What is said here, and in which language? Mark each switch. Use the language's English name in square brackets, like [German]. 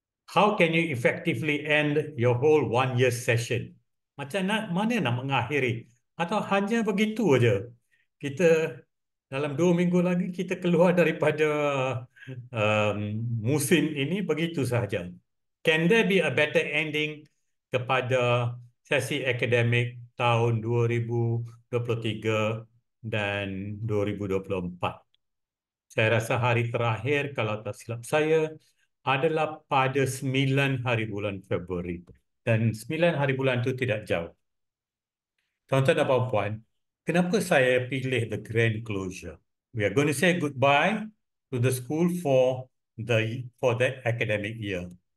[English] How can you effectively end your whole one-year session? [Malay] Mana nak mengakhiri? Atau hanya begitu aja? Kita dalam 2 minggu lagi kita keluar daripada um, musim ini begitu sahaja. [English] Can there be a better ending [Malay] kepada sesi akademik tahun 2023 dan 2024? Saya rasa hari terakhir kalau tak silap saya adalah pada 9 hari bulan Februari. Dan 9 hari bulan itu tidak jauh. Tuan-tuan dan puan-puan, kenapa saya pilih [English] the grand closure? We are going to say goodbye to the school for that academic year.